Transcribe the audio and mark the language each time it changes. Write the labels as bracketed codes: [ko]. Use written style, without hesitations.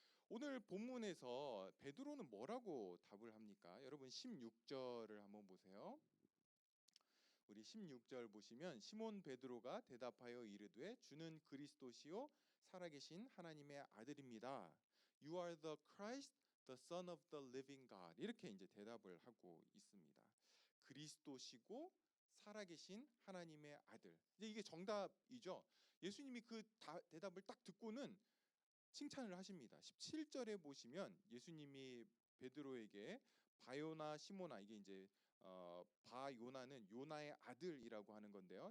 [ko] 오늘 본문에서 베드로는 뭐라고 답을 합니까? 여러분 16절을 한번 보세요. 우리 16절 보시면 시몬 베드로가 대답하여 이르되 주는 그리스도시요 살아계신 하나님의 아들입니다. [en] You are the Christ, the Son of the living God. [ko] 이렇게 이제 대답을 하고 있습니다. 그리스도시고 살아계신 하나님의 아들. 이제 이게 정답이죠. 예수님이 그 대답을 딱 듣고는 칭찬을 하십니다. 17절에 보시면 예수님이 베드로에게 바요나 시모나, 이게 이제 바요나는 요나의 아들이라고 하는 건데요.